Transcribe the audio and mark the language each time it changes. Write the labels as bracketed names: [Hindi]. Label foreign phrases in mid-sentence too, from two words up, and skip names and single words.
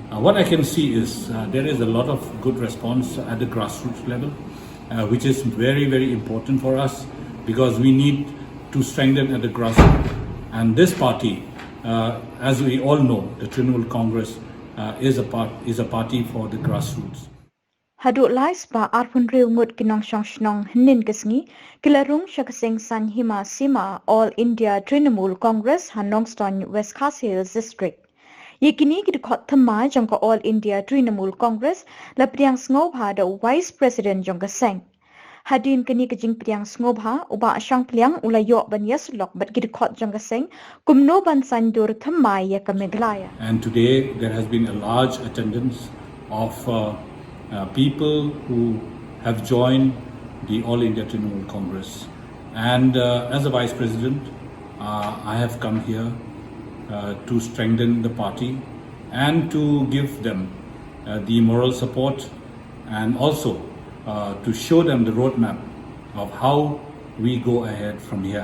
[English] What I can see is there is a lot of good response at the grassroots level, which is very, very important for us because we need to strengthen at the grassroots. And this party, as we all know, the Trinamool Congress is a party for the grassroots. [Khasi] Haduh lais ba arpun riu ngut nongshong shnong hnin kisngi kilarung shakasing san hima sima All India Trinamool Congress nongshong West Khas Hills District. Yekini kidkhot thamai jongka All India Trinamool Congress la priang sngob [English] the Vice President [Khasi] jongka seng. Hadin kini kajing priang sngob uba asyang priang ulayok ban yasulok bat kidkhot jongka seng kumno ban sandur thamai ya ka Meghalaya. [English] And today there has been a large attendance of people who have joined the All India Trinamool Congress. And as a Vice President, I have come here to strengthen the party and to give them the moral support and also to show them the roadmap of how we go ahead from here.